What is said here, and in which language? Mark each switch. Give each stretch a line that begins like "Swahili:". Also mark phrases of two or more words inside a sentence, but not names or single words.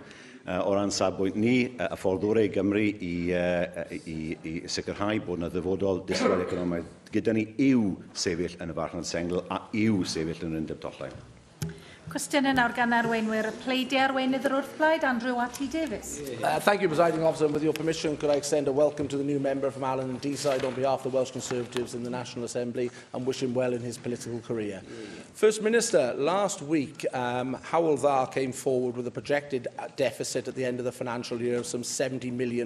Welsh: O ran safbwynt ni, y ffordd orau Gymru I sicrhau bod yna ddyfodol disgwyl economaidd gyda ni yw sefyll yn y farchnad sengl a yw sefyll yn yr undeb tollau. Cwestiynau nawr gan arweinwyr y pleidiau arweinydd yr wrthblaid, Andrew A.T. Davies.
English: Thank you, Presiding Officer, and with your permission, could I extend a welcome to the new member from Allen and Deeside on behalf of the Welsh Conservatives in the National Assembly and wish him well in his political career. First Minister, last week, Aelodau'r came forward with a projected deficit at the end of the financial year of some £70 million.